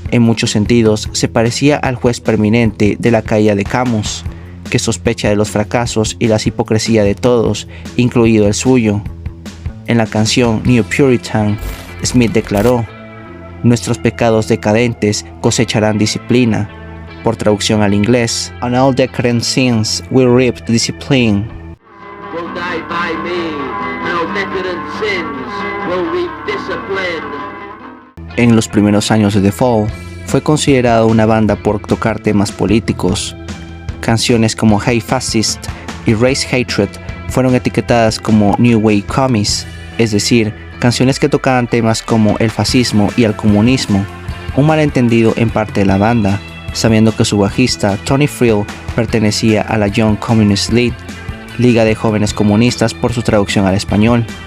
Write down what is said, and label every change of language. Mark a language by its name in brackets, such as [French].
[Spanish] En muchos sentidos se parecía al juez permanente de la caída de Camus, que sospecha de los fracasos y las hipocresías de todos, incluido el suyo. En la canción New Puritan, Smith declaró: "Nuestros pecados decadentes cosecharán disciplina". Por traducción al inglés, [English] "On all decadent sins will reap discipline". Will die by me, and all decadent sins will reap discipline. [Spanish] En los primeros años de The Fall, fue considerado una banda por tocar temas políticos. Canciones como Hey Fascist y Race Hatred fueron etiquetadas como New Wave Commies, es decir, canciones que tocaban temas como el fascismo y el comunismo, un malentendido en parte de la banda, sabiendo que su bajista Tony Friel pertenecía a la Young Communist League, Liga de Jóvenes Comunistas por su traducción al español.